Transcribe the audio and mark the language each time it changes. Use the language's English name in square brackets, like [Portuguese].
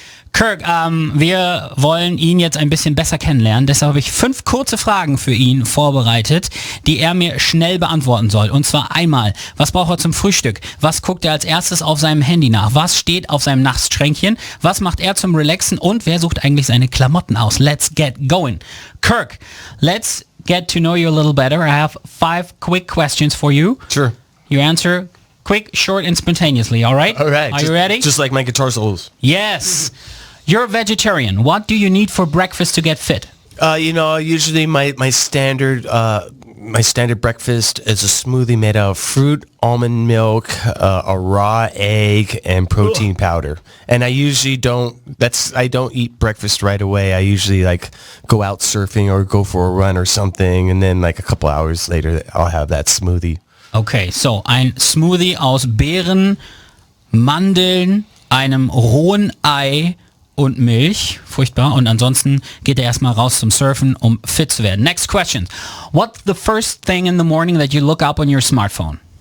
[German] Kirk, wir wollen ihn jetzt ein bisschen besser kennenlernen. Deshalb habe ich 5 kurze Fragen für ihn vorbereitet, die er mir schnell beantworten soll. Und zwar einmal, was braucht er zum Frühstück? Was guckt er als erstes auf seinem Handy nach? Was steht auf seinem Nachtschränkchen? Was macht er zum Relaxen? Und wer sucht eigentlich seine Klamotten aus? [English] Let's get going. Kirk, let's get to know you a little better. I have 5 quick questions for you. Sure. You answer quick, short, and spontaneously, all right? All right. Are you ready? Just like my guitar solos. Yes. You're a vegetarian. What do you need for breakfast to get fit? Usually my standard breakfast is a smoothie made out of fruit, almond milk, a raw egg, and protein powder. And I usually don't eat breakfast right away. I usually go out surfing or go for a run or something, and then a couple hours later I'll have that smoothie. [German] Okay, so ein Smoothie aus Beeren, Mandeln, einem rohen Ei und Milch. Furchtbar. Und ansonsten geht er erstmal raus zum Surfen, um fit zu werden. [English] Next question. What's the first thing in the morning that you look up on your smartphone?